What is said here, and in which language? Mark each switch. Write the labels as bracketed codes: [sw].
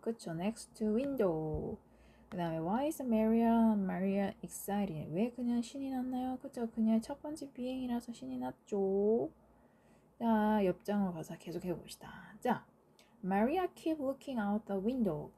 [ko] 그쵸, [en] next to window. [ko] 그 다음에 [en] Why is Maria excited? [ko] 왜 그녀는 신이 났나요? 그쵸, 그녀의 첫 번째 비행이라서 신이 났죠. 자, 옆장으로 가서 계속 해봅시다. 자, [en] Maria keep looking out the window.